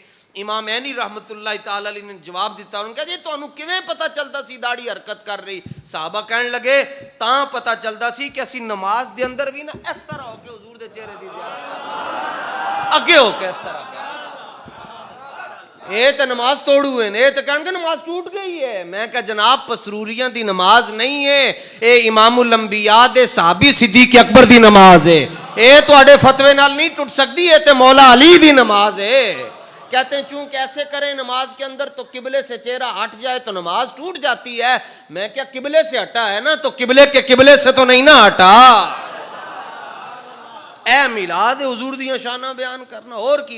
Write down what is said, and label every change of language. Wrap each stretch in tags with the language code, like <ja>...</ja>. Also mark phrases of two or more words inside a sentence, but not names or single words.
<pa>امام عینی</pa> <ar>رحمت اللہ تعالی علیہ</ar> <pa>نے جواب دیتا. انہوں نے کہا جی تانوں کیویں پتہ چلدا سی داڑھی حرکت کر رہی؟ صحابہ کہنے لگے تاں پتہ چلدا سی کہ اسی نماز دے اندر بھی نا اس طرح ہو کے حضور دے چہرے دی زیارت کرنا, اگے ہو کے اس طرح. اے تے نماز توڑو ہے, اے تے کہن کہ نماز ٹوٹ گئی ہے. میں کہا جناب پسروریاں دی نماز نہیں ہے, اے</pa> <ar>امام الانبیاء</ar> <pa>دے صحابی صدیق اکبر دی نماز ہے. اے تواڈے فتوے نال نہیں ٹوٹ سکتی, اے تے مولا علی دی نماز ہے.</pa> <ur>کہتے ہیں چون کیسے کریں نماز کے اندر تو قبلے سے چہرہ ہٹ جائے تو نماز ٹوٹ جاتی ہے. میں کیا قبلے سے ہٹا ہے نا تو قبلے کے قبلے سے تو نہیں نہ ہٹا.</ur> <pa>اے میلاد حضور دی شانہ بیان کرنا اور کی ہے.</pa>